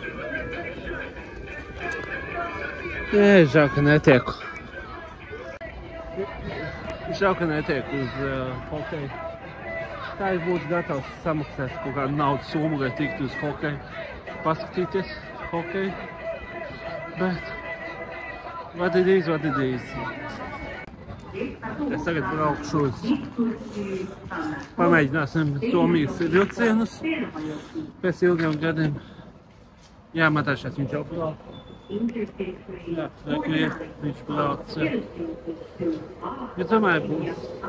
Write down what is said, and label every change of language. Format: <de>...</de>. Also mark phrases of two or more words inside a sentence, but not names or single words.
<lv>Žēl, ka netieku. Žēl, ka netiek uz hokeju. Tā es būtu gatavs samaksāt kaut kādu naudas summu, lai tiktu uz hokeju. Paskatīties hokeju. Bet</lv> <en>what it is, what it is.</en> <lv>Es tagad braukšu uz. Pamēģināsim Somijas vilcienus. Pēc ilgiem gadiem. Jā, Matāšās viņš jau brauc. Jā, viņš brauc. Es domāju, būs.</lv>